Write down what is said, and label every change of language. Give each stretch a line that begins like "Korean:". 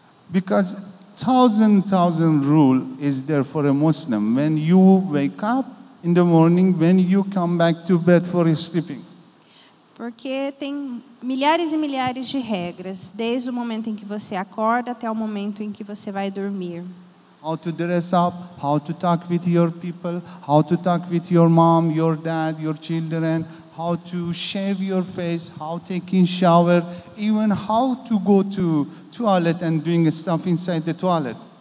English: Because thousand rule is there for a Muslim. When you wake up in the morning, when you come back to bed for sleeping.
Portuguese: Porque tem milhares e milhares de regras, desde o momento em que você acorda até o momento em que você vai dormir.
English: How to dress up, how to talk with your people, how to talk with your mom, your dad, your children, how to shave your face, how taking shower, even how to go to toilet and doing stuff inside the toilet.